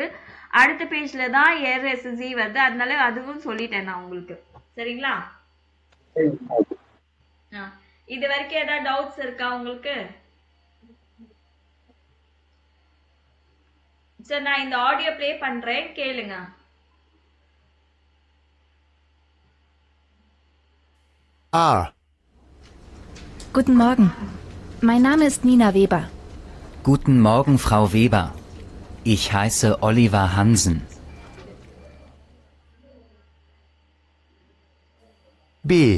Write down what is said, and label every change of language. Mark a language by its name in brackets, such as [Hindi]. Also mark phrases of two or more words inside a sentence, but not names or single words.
[Tamil] அடுத்த பேஜ்ல தான் [German] er es sie [Tamil] வருது, அதனால அதுவும் சொல்லிட்டேன் நான் உங்களுக்கு. சரிங்களா? இது வரைக்கும் ஏதாவது டவுட்ஸ் இருக்கா உங்களுக்கு? சரி, நான் இந்த ஆடியோ ப்ளே பண்றேன், கேளுங்க. A. [German] Guten Morgen. Mein Name ist Nina Weber. Guten Morgen, Frau Weber. Ich heiße Oliver Hansen. B.